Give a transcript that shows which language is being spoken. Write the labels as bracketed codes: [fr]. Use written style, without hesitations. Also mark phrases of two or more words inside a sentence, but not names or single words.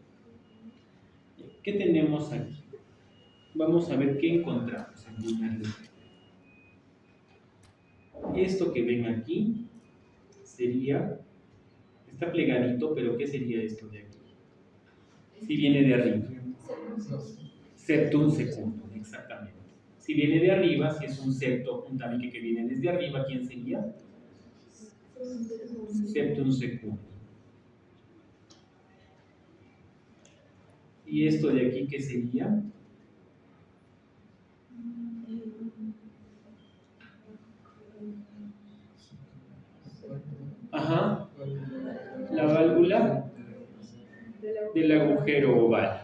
[es] ¿Qué tenemos aquí? Vamos a ver qué encontramos en línea recta. Esto que ven aquí sería, está plegadito, pero ¿qué sería esto de aquí? Si viene de arriba. [la] Septum secundum, [es] exactamente. Si viene de arriba, si es un septo, un tabique que viene desde arriba, ¿quién sería? [la] Septum secundum. [es] ¿Y esto de aquí qué sería? Ajá. La válvula del agujero oval.